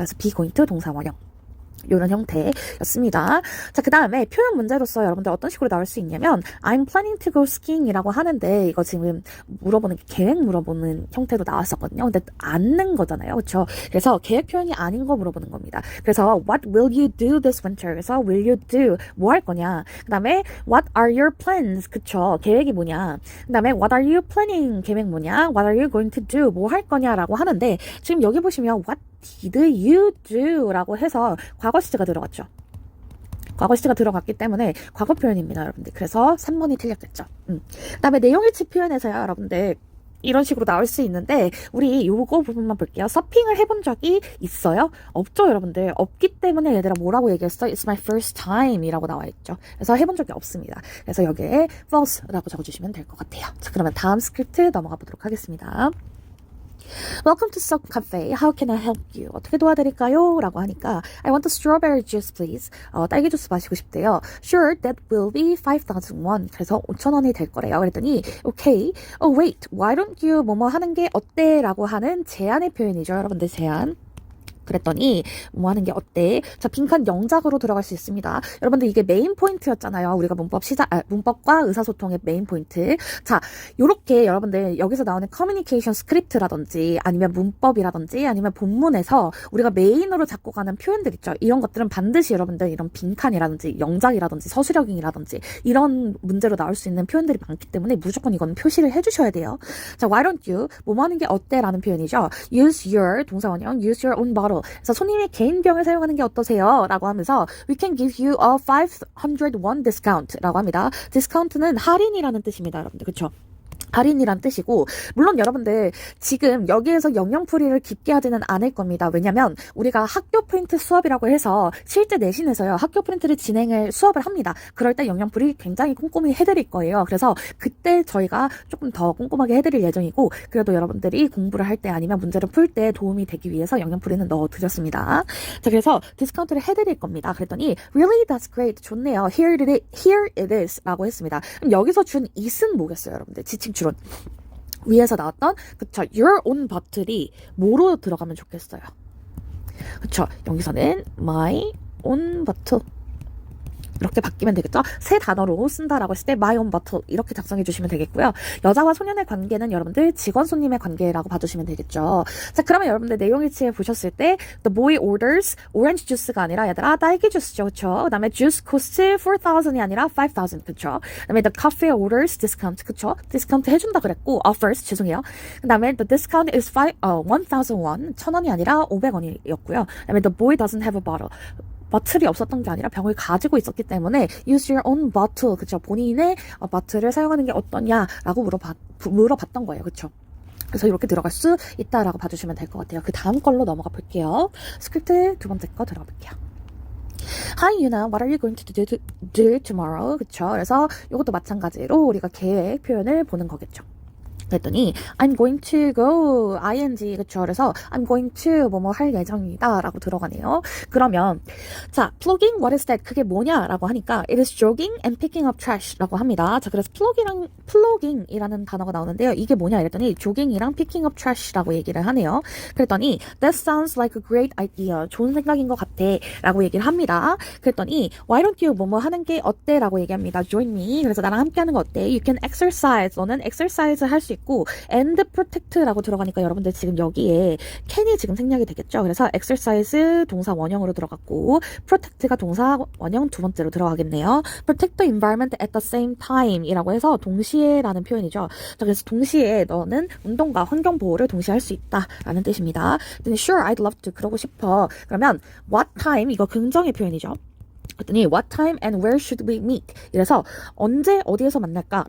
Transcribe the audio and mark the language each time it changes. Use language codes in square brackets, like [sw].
[ko] 그래서 be going to 동사 원형. 이런 형태였습니다. 자, 그 다음에 표현 문제로서 여러분들 어떤 식으로 나올 수 있냐면 [en] I'm planning to go skiing [ko] 이라고 하는데 이거 지금 물어보는 계획 물어보는 형태로 나왔었거든요. 근데 않는 거잖아요. 그렇죠? 그래서 계획 표현이 아닌 거 물어보는 겁니다. [en] 그래서 What will you do this winter? 그래서 will you do? [ko] 뭐 할 거냐? [en] 그 다음에 What are your plans? [ko] 그쵸? 계획이 뭐냐? [en] 그 다음에 What are you planning? [ko] 계획 뭐냐? [en] What are you going to do? [ko] 뭐 할 거냐라고 하는데 지금 여기 보시면 [en] What did you do? [ko] 라고 해서 과거 시제가 들어갔죠. 과거 시제가 들어갔기 때문에 과거 표현입니다, 여러분들. 그래서 3번이 틀렸겠죠. 그 다음에 내용일치 표현에서요, 여러분들. 이런 식으로 나올 수 있는데 우리 요거 부분만 볼게요. 서핑을 해본 적이 있어요? 없죠, 여러분들. 없기 때문에 얘들아 뭐라고 얘기했어? [en] It's my first time 이라고 나와 있죠. [ko] 그래서 해본 적이 없습니다. 그래서 여기에 false라고 적어주시면 될 것 같아요. 자, 그러면 다음 스크립트 넘어가 보도록 하겠습니다. [en] Welcome to Soap Cafe. How can I help you? [ko] 어떻게 도와드릴까요? [en] 라고 하니까 I want a strawberry juice, please. [ko] 딸기 주스 마시고 싶대요. [en] Sure, that will be 5,000 won. [ko] 그래서 5,000원이 될 거래요. [en] 그랬더니 okay. Oh, wait. [ko] Why don't you 뭐뭐 하는 게 어때? 라고 하는 제안의 표현이죠. 여러분들 제안. 그랬더니 뭐 하는 게 어때? 자, 빈칸 영작으로 들어갈 수 있습니다. 여러분들 이게 메인 포인트였잖아요. 우리가 문법과 의사소통의 메인 포인트. 자, 요렇게 여러분들 여기서 나오는 커뮤니케이션 스크립트라든지 아니면 문법이라든지 아니면 본문에서 우리가 메인으로 잡고 가는 표현들 있죠. 이런 것들은 반드시 여러분들 이런 빈칸이라든지 영작이라든지 서술형이라든지 이런 문제로 나올 수 있는 표현들이 많기 때문에 무조건 이건 표시를 해주셔야 돼요. 자, why don't you? 뭐 하는 게 어때? 라는 표현이죠. [en] use your 동사원형 use your own bottle. [ko] 그래서 손님의 개인 병을 사용하는 게 어떠세요? [en] 라고 하면서 We can give you a 500 won discount 라고 합니다. [ko] 디스카운트는 할인이라는 뜻입니다. 여러분들 그쵸? 할인이란 뜻이고 물론 여러분들 지금 여기에서 영영풀이를 깊게 하지는 않을 겁니다. 왜냐면 우리가 학교 프린트 수업이라고 해서 실제 내신에서요. 학교 프린트를 수업을 합니다. 그럴 때 영영풀이 굉장히 꼼꼼히 해드릴 거예요. 그래서 그때 저희가 조금 더 꼼꼼하게 해드릴 예정이고 그래도 여러분들이 공부를 할 때 아니면 문제를 풀 때 도움이 되기 위해서 영영풀이는 넣어드렸습니다. 자, 그래서 디스카운트를 해드릴 겁니다. 그랬더니 Really? [en] That's great. [ko] 좋네요. [en] Here it is 라고 했습니다. [ko] 그럼 여기서 준 it은 뭐겠어요, 여러분들? 지칭 추론. 위에서 나왔던 그쵸 your own bottle이 뭐로 들어가면 좋겠어요? 그쵸 여기서는 my own bottle 이렇게 바뀌면 되겠죠? 새 단어로 쓴다라고 했을 때 my own bottle 이렇게 작성해 주시면 되겠고요. 여자와 소년의 관계는 여러분들 직원 손님의 관계라고 봐주시면 되겠죠. 자, 그러면 여러분들 내용일치에 보셨을 때 [en] the boy orders orange juice [ko] 가 아니라 얘들아 딸기 주스죠. 그쵸? 그 다음에 [en] juice costs [ko] 4,000이 아니라 5,000 그쵸? 그 다음에 [en] the cafe orders discount [ko] 그쵸? 디스카운트 해준다 그랬고 offers 죄송해요. 그 다음에 the discount is 1,000 won 1,000원이 아니라 500원이었고요. 그 다음에 [en] the boy doesn't have a bottle [ko] 버틀이 없었던 게 아니라 병을 가지고 있었기 때문에 [en] use your own bottle [ko] 그쵸 본인의 버틀을 사용하는 게 어떠냐라고 물어봤던 거예요. 그쵸 그래서 이렇게 들어갈 수 있다라고 봐주시면 될 것 같아요. 그 다음 걸로 넘어가 볼게요. 스크립트 두 번째 거 들어가 볼게요. [en] Hi Yuna, what are you going to do tomorrow? [ko] 그쵸 그래서 이것도 마찬가지로 우리가 계획 표현을 보는 거겠죠. 그랬더니 [en] I'm going to go ing [ko] 그쵸 그래서 I'm going to 뭐뭐 할 예정이다 라고 들어가네요. [en] 그러면 자 plugging what is that [ko] 그게 뭐냐 [en] 라고 하니까 it is jogging and picking up trash 라고 합니다. [ko] 자 그래서 plugging이라는 단어가 나오는데요. 이게 뭐냐 이랬더니 jogging이랑 picking up trash 라고 얘기를 하네요. 그랬더니 [en] that sounds like a great idea [ko] 좋은 생각인 것 같아 라고 얘기를 합니다. 그랬더니 why don't you 뭐뭐 하는 게 어때 라고 얘기합니다. join me 그래서 나랑 함께 하는 거 어때? you can exercise 너는 exercise 할 수 있고 and protect라고 들어가니까 여러분들 지금 여기에 can이 지금 생략이 되겠죠. 그래서 exercise 동사 원형으로 들어갔고 protect가 동사 원형 두 번째로 들어가겠네요. [en] protect the environment at the same time [ko] 이라고 해서 동시에 라는 표현이죠. 자, 그래서 동시에 너는 운동과 환경 보호를 동시에 할 수 있다 라는 뜻입니다. [en] Sure, I'd love to [ko] 그러고 싶어. 그러면 what time 이거 긍정의 표현이죠. [en] 그랬더니 what time and where should we meet? [ko] 이래서 언제 어디에서 만날까?